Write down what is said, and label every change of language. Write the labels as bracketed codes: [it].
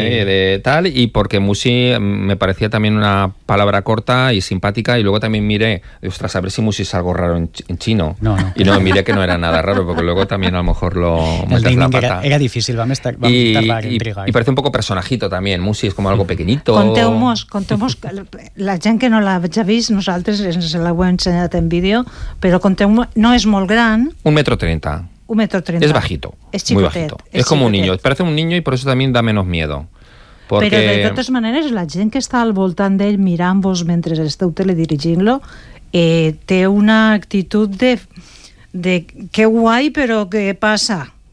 [es] de tal, y porque Musi me parecía también una palabra corta y simpática, y luego también miré, ostras, a ver si Musi es algo raro en chino. No. Y no, miré que no era nada raro, porque luego también a lo mejor lo metes la pata. Era difícil, va a estar intrigado. Y parece un poco personajito también, Musi es como algo pequeñito. [ca] Contemos, la gent que no l'ha ja vist, nosaltres se la ho hem ensenyat en vídeo, però contem, no és molt gran. 1,30 m. 1,30 m. [es] Es bajito. Es chico. Muy bajito. Es como un niño. Parece un niño y por eso también da menos miedo. Porque... Pero de todas maneras, la gente que está [ca] al voltant [es] de él, mirándolo mientras está teledirigiendo, tiene una actitud de qué guay, pero qué pasa.